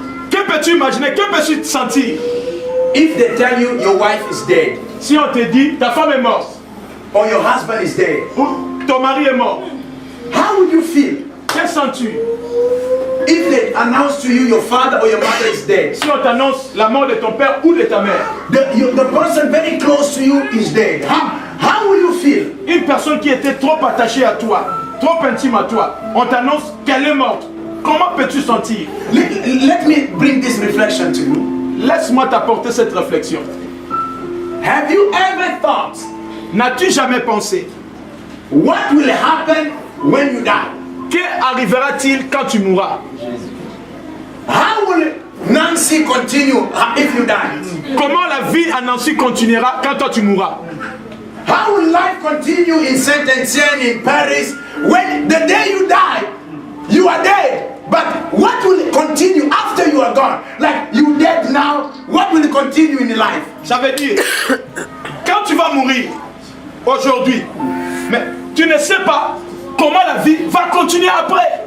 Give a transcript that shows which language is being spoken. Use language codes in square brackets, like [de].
[fr] que peux-tu imaginer, que peux-tu sentir [en] if they tell you your wife is dead [fr] si on te dit ta femme est morte [en] or your husband is dead? [fr] ou ton mari est mort? [en] How would you feel? [fr] Que sens-tu? [en] if they announce to you your father or your mother is dead, [fr] Si on t'annonce la mort de ton père ou de ta mère, [en] the person very close to you is dead, how will you feel? [fr] une personne qui était trop attachée à toi, trop intime à toi, on t'annonce qu'elle est morte. Comment peux-tu sentir? [en] Let me bring this reflection to you. [fr] Laisse-moi t'apporter cette réflexion. [en] Have you ever thought, [fr] N'as-tu jamais pensé, [en] what will happen when you die? [fr] qu'arrivera-t-il quand tu mourras? [en] How will Nancy continue if you die? [fr] Comment la vie à Nancy continuera quand toi tu mourras? [en] How will life continue in Saint-Étienne, in Paris, when the day you die, you are dead? But what will continue after you are gone? Like you dead now, what will continue in life? [fr] Ça veut dire, quand tu vas mourir aujourd'hui, mais tu ne sais pas comment la vie va continuer après.